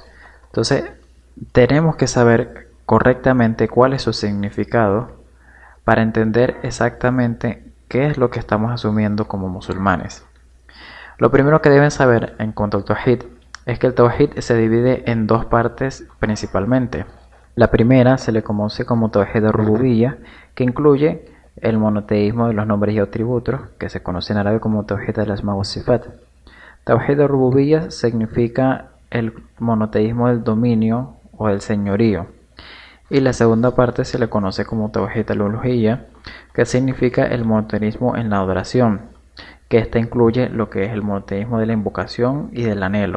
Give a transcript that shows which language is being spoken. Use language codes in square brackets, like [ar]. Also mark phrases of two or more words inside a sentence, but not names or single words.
[es] Entonces, tenemos que saber correctamente cuál es su significado para entender exactamente qué es lo que estamos asumiendo como musulmanes. Lo primero que deben saber en cuanto al Tawhid es que el Tawhid se divide en dos partes principalmente. La primera se le conoce como [ar] توحيد الربوبية, [es] que incluye el monoteísmo de los nombres y atributos, que se conoce en árabe como [ar] توحيد الأسماء والصفات. توحيد الربوبية [es] significa el monoteísmo del dominio o del señorío. Y la segunda parte se le conoce como [ar] توحيد الألوهية, [es] que significa el monoteísmo en la adoración, que esta incluye lo que es el monoteísmo de la invocación y del anhelo.